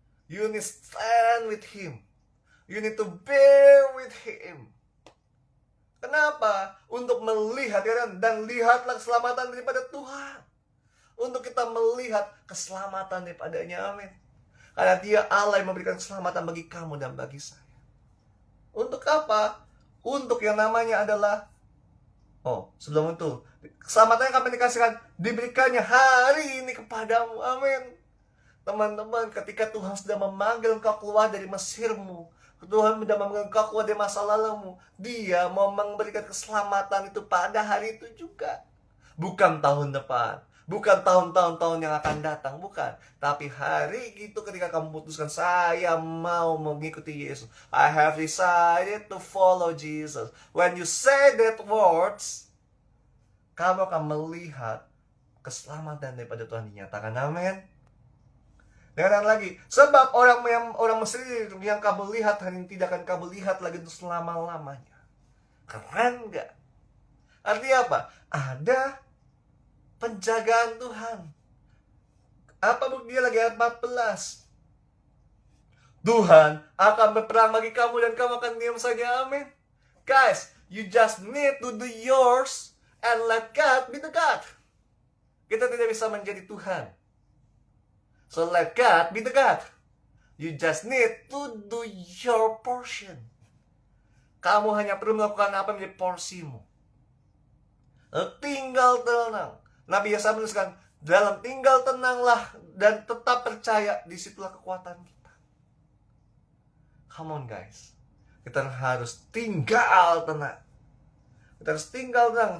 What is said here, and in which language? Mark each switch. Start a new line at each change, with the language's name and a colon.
English: You need to stand with Him. You need to bear with Him.
Indonesian: Kenapa? Untuk melihat dan lihatlah keselamatan daripada Tuhan. Untuk kita melihat keselamatan daripadanya. Amin. Karena Dia Allah yang memberikan keselamatan bagi kamu dan bagi saya. Untuk apa? Untuk yang namanya adalah sebelum itu keselamatan yang kami dikasihkan diberikannya hari ini kepadamu. Amin. Teman-teman, ketika Tuhan sudah memanggil engkau keluar dari Mesirmu, Tuhan sudah memanggil engkau keluar dari masa lalumu, Dia mau memberikan keselamatan itu pada hari itu juga. Bukan tahun depan, bukan tahun-tahun yang akan datang, bukan. Tapi hari itu ketika kamu putuskan, saya mau mengikuti Yesus.
English: I have decided to follow Jesus. When you say that words,
Indonesian: kamu akan melihat keselamatan daripada Tuhan dinyatakan. Amin. Dengarkan lagi, sebab orang Mesir yang kamu lihat hari ini tidak akan kamu lihat lagi untuk selama-lamanya. Keren gak? Artinya apa? Ada penjagaan Tuhan. Apa buktinya lagi ayat 14? Tuhan akan berperang bagi kamu dan kamu akan diam saja. Amin.
English: Guys, you just need to do yours and let God be the God.
Indonesian: Kita tidak bisa menjadi Tuhan.
English: So let God be the God. You just need to do your portion.
Indonesian: Kamu hanya perlu melakukan apa yang menjadi porsimu. Tinggal tenang. Nabi Yesaya menuliskan, dalam tinggal tenanglah dan tetap percaya, disitulah kekuatan kita.
English: Come on guys.
Indonesian: Kita harus tinggal tenang. Kita harus tinggal tenang.